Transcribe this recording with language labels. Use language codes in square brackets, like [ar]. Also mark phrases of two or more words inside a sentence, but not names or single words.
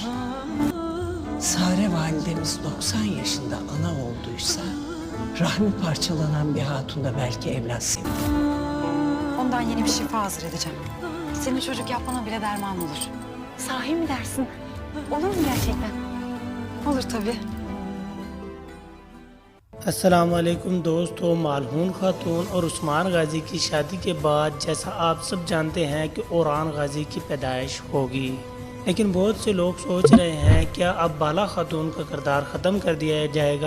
[tr] Sare validemiz 90 yaşında ana olduysa, rahmi parçalanan bir hatun da belki evlat sevdi. Ondan yeni bir şifa hazır edeceğim. Senin çocuk yapmana bile derman olur. Sahi mi dersin? Olur mu gerçekten? Olur tabii. [ar] السلام عليكم [hi] दोस्तों। मालहून खातून और उस्मान गाजी की शादी के बाद जैसा आप सब जानते हैं कि ओरान गाजी की पैदाइश होगी, लेकिन बहुत से लोग सोच रहे हैं क्या अब बाला खातून का किरदार ख़त्म कर दिया जाएगा।